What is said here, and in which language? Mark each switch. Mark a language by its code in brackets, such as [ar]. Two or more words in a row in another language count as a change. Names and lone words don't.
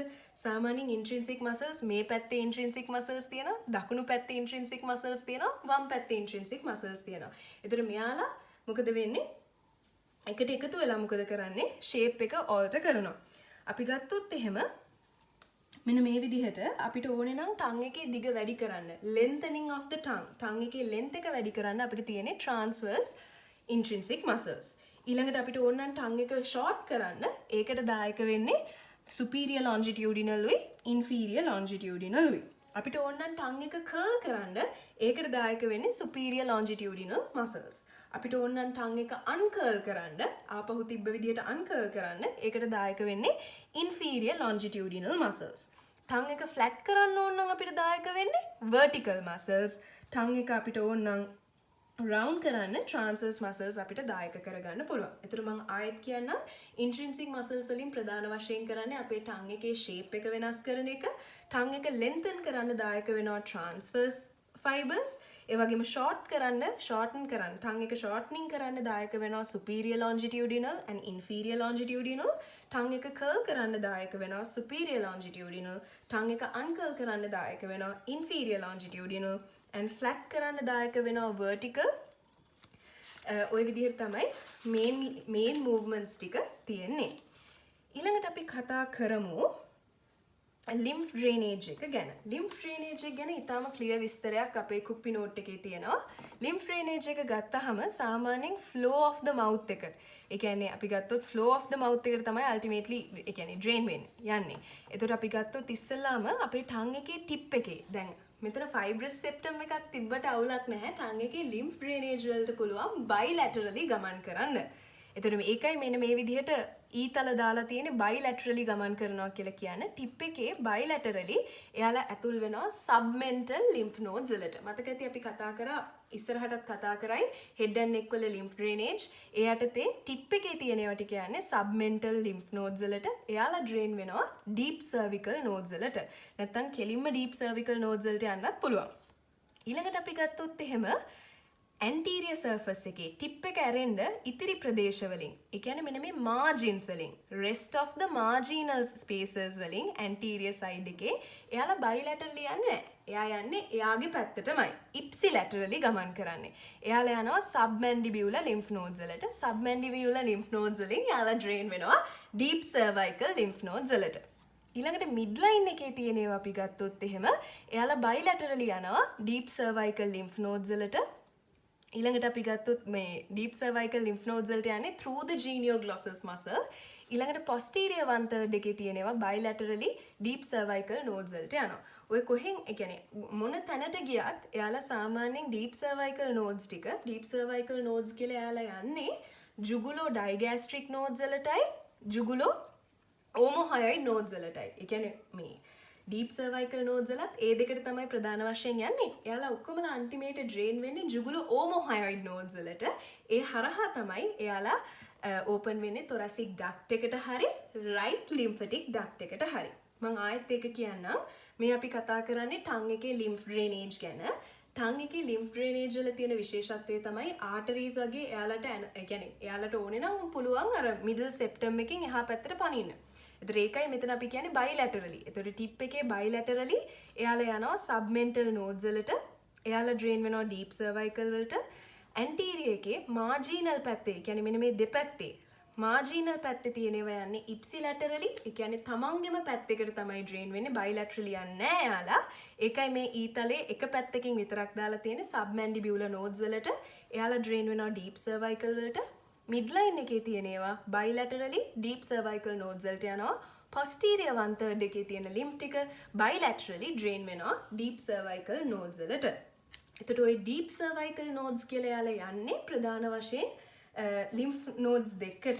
[si] සාමාන්‍යයෙන් [en] intrinsic muscles [si] මේ පැත්තේ [en] intrinsic muscles [si] තියෙනවා, දකුණු පැත්තේ [en] intrinsic muscles [si] තියෙනවා, වම් පැත්තේ [en] intrinsic muscles [si] තියෙනවා. ඒතර මෙයාලා මොකද වෙන්නේ? එකට එකතු වෙලා මොකද කරන්නේ? ෂේප් එක ඕල්ටර් කරනවා. අපි ගත්තොත් එහෙම මෙන්න මේ විදිහට අපිට ඕනේ නම් ටං එකේ දිග වැඩි කරන්න. [en] lengthening of the tongue. [si] ටං එකේ length එක වැඩි කරන්න අපිට තියෙන්නේ [en] transverse intrinsic muscles. [si] ඊළඟට අපිට ඕන නම් ටං එක short කරන්න. ඒකට දායක වෙන්නේ [en] superior longitudinal [si] උයි [en] inferior longitudinal [si] උයි. අපිට ඕන නම් ටං එක curl කරන්න. ඒකට දායක වෙන්නේ [en] superior longitudinal muscles. [si] අපිට ඕන නම් ටං එක uncurl කරන්න. ආපහු තිබ්බ විදිහට uncurl කරන්න. ඒකට දායක වෙන්නේ [en] inferior longitudinal muscles. [si] ටං එක flat කරන්න ඕන නම් අපිට දායක වෙන්නේ [en] vertical muscles. [si] ටං එක අපිට ඕන නම් round කරන්න [en] transverse muscles [si] අපිට දායක කරගන්න පුළුවන්. එතකොට මම ආයෙත් කියන්නම් [en] intrinsic muscles [si] වලින් ප්‍රධාන වශයෙන් කරන්නේ අපේ tongue එකේ shape එක වෙනස් කරන එක. tongue එක lengthen කරන්න දායක වෙනවා [en] transverse fibers. [si] ඒ වගේම shorten කරන්න tongue එක shortening කරන්න දායක වෙනවා [en] superior longitudinal and inferior longitudinal. [si] tongue එක curl කරන්න දායක වෙනවා [en] superior longitudinal. [si] tongue එක uncurl කරන්න දායක වෙනවා [en] inferior longitudinal. and flat [si] කරන්න දායක වෙනවා vertical. ওই විදිහට තමයි [en] main movements [si] ටික තියෙන්නේ. ඊළඟට අපි කතා කරමු [en] lymph drainage [si] එක ගැන. [en] lymph drainage [si] එක ගැන ඉතාම clear විස්තරයක් අපේ කුප්පි note එකේ තියෙනවා. [en] lymph drainage [si] එක ගත්තහම සාමාන්‍යයෙන් [en] flow of the mouth [si] එක. ඒ කියන්නේ අපි ගත්තොත් [en] flow of the mouth [si] එකට තමයි ultimately ඒ කියන්නේ drain යන්නේ. එතකොට අපි ගත්තොත් ඉස්සෙල්ලාම අපේ tongue එකේ tip එකේ දැන් මෙතන [en] fibrous septum [si] එකක් තිබ්බට අවුලක් නැහැ. tongue එකේ [en] lymph drainage [si] වලට පුළුවන් bilaterally ගමන් කරන්න. එතකොට මේකයි මෙන්න මේ විදිහට ඊතල දාලා තියෙන්නේ bilaterally ගමන් කරනවා කියලා කියන්නේ. tip එකේ bilaterally එයාලා ඇතුල් වෙනවා [en] submental lymph nodes [si] වලට. මතක ඇති අපි කතා කරා ඉස්සරහටත් කතා කරයි [en] head and neck [si] වල [en] lymph drainage. [si] ඒ යටතේ tip එකේ තියෙන ඒවා ටික කියන්නේ [en] submental lymph nodes [si] වලට. එයාලා drain වෙනවා [en] deep cervical nodes [si] වලට. නැත්තම් කෙලින්ම [en] deep cervical nodes [si] වලට යන්නත් පුළුවන්. ඊළඟට අපි ගත්තොත් එහෙම [en] anterior surface [si] එකේ tip එක ඇරෙන්න ඉතිරි ප්‍රදේශ වලින් ඒ කියන්නේ මෙන්න මේ margins වලින් [en] rest of the marginal spaces [si] වලින් [en] anterior side [si] එකේ එයාලා bilaterally යන්නේ නැහැ. එයා යන්නේ එයාගේ පැත්තටමයි. ipsilaterally ගමන් කරන්නේ. එයාලා යනවා [en] submandibular lymph nodes [si] වලට. [en] submandibular lymph nodes [si] වලින් එයාලා drain වෙනවා [en] deep cervical lymph nodes [si] වලට. ඊළඟට midline එකේ තියෙන ඒවා අපි ගත්තොත් එහෙම එයාලා bilaterally යනවා [en] deep cervical lymph nodes [si] වලට. ඊළඟට අපි ගත්තොත් මේ [en] deep cervical lymph nodes [si] වලට යන්නේ [en] through the genioglossus muscle. [si] ඊළඟට [en] posterior one third [si] එකේ තියෙනවා bilaterally [en] deep cervical nodes [si] වලට යනවා. ඔය කොහෙන් ඒ කියන්නේ මොන තැනට ගියත් එයාලා සාමාන්‍යයෙන් [en] deep cervical nodes [si] ටික [en] deep cervical nodes [si] කියලා එයාලා යන්නේ [en] jugulo digastric nodes [si] වලටයි [en] jugulo omohyoid nodes [si] වලටයි. ඒ කියන්නේ මේ [en] deep cervical nodes [si] වලත් ඒ දෙකට තමයි ප්‍රධාන වශයෙන් යන්නේ. එයාලා ඔක්කොමලා අන්තිමේට drain වෙන්නේ [en] jugulo omohyoid nodes [si] වලට. ඒ හරහා තමයි එයාලා open වෙන්නේ [en] thoracic duct [si] එකට හරි [en] right lymphatic duct [si] එකට හරි. මම ආයෙත් ඒක කියන්නම්. මේ අපි කතා කරන්නේ tongue එකේ [en] lymph drainage [si] ගැන. tongue එකේ [en] lymph drainage [si] වල තියෙන විශේෂත්වය තමයි arteries වගේ එයාලට ඒ කියන්නේ එයාලට ඕනේ නම් පුළුවන් අර [en] middle septum [si] එකෙන් එහා පැත්තට පනින්න. එතකොට ඒකයි මෙතන අපි කියන්නේ bilaterally. එතකොට tip එකේ bilaterally එයාලා යනවා [en] submental nodes [si] වලට. එයාලා drain වෙනවා [en] deep cervical [si] වලට. anterior එකේ marginal පැත්තේ, කියන්නේ මෙන්න මේ දෙපැත්තේ marginal පැත්තේ තියෙන ඒවා යන්නේ ipsilaterally. ඒ කියන්නේ තමන්ගෙම පැත්තකට තමයි drain වෙන්නේ. bilaterally යන්නේ නැහැ එයාලා. ඒකයි මේ ඊතලේ එක පැත්තකින් විතරක් දාලා තියෙන්නේ [en] submandibular nodes [si] වලට. එයාලා drain වෙනවා [en] deep cervical [si] වලට. midline එකේ තියෙන ඒවා bilaterally [en] deep cervical nodes [si] වලට යනවා. [en] posterior one third [si] එකේ තියෙන lymph ටික bilaterally drain වෙනවා [en] deep cervical nodes [si] වලට. එතකොට ওই [en] deep cervical nodes [si] කියලා යාලා යන්නේ ප්‍රධාන වශයෙන් [en] lymph nodes [si] දෙකට.